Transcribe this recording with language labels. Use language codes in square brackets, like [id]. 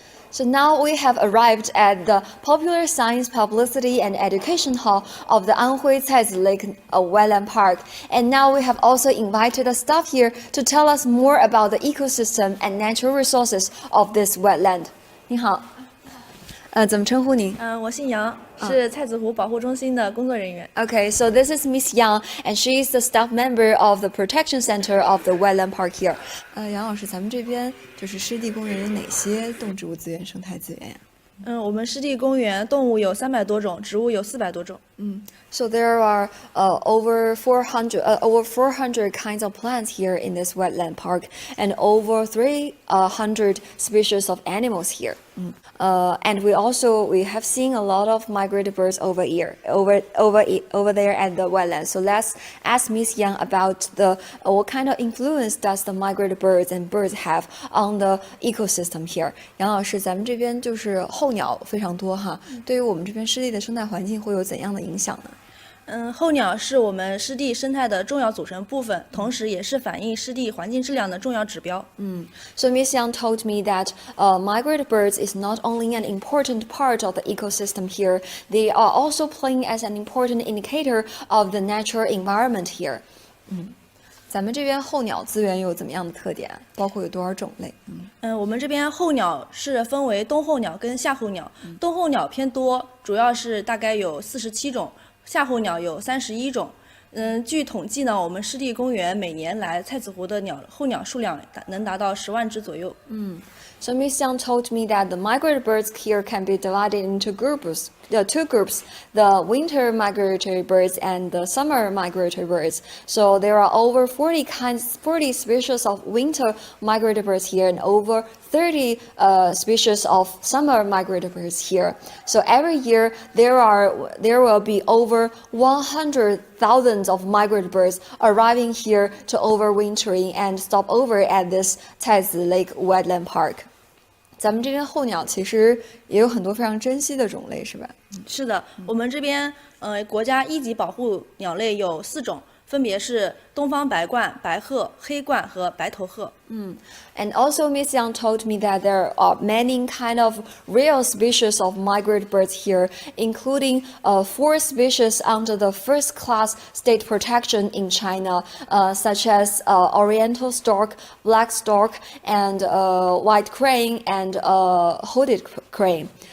[en] So now we have arrived at the popular science publicity and education hall of the Anhui Caizi Lake Wetland Park. And now we have also invited the staff here to tell us more about the ecosystem and natural resources of this wetland. [zh] 你好，怎么称呼您？我姓杨，是菜子湖保护中心的工作人员。 [en] Okay, so this is Miss Yang, and she is the staff member of the protection center of the wetland park here. [zh] 杨老师，咱们这边就是湿地公园有哪些动植物资源、生态资源呀？我们湿地公园动物有300多种，植物有400多种。 [en] So there are over 400 kinds of plants here in this wetland park, and over 300 species of animals here. And we have seen a lot of migratory birds over there at the wetland. So let's ask Miss Yang about what kind of influence does the migratory birds and birds have on the ecosystem here. [zh] 杨老师，咱们这边就是候鸟非常多哈，对于我们这边湿地的生态环境会有怎样的影响呢？候鸟是我们湿地生态的重要组成部分，同时也是反映湿地环境质量的重要指标。 [en] So Miss Yang told me that migratory birds is not only an important part of the ecosystem here, they are also playing as an important indicator of the natural environment here. [zh] 咱们这边候鸟资源有怎么样的特点？包括有多少种类？我们这边候鸟是分为冬候鸟跟夏候鸟，冬候鸟偏多，主要是大概有47种。夏候鸟有31种。据统计呢，我们湿地公园每年来菜子湖的候鸟数量能达到10万只左右。 [en] So Miss Yang told me that the migratory birds here can be divided into two groups, the winter migratory birds and the summer migratory birds. So there are over 40 species of winter migratory birds here and over 30 species of summer migratory birds here. So every year there will be over 100,000 of migratory birds arriving here to overwintering and stop over at this Caizi Lake Wetland Park. [zh] 咱们这边候鸟其实也有很多非常珍稀的种类，是吧？是的，我们这边国家1级保护鸟类有4种，分别是东方白鹳、白鹤、黑鹳和白头鹤。 [en] And also Miss Yang told me that there are many kind of rare species of migratory birds here, including 4 species under the first class state protection in China, such as oriental stork, black stork, and white crane and hooded crane.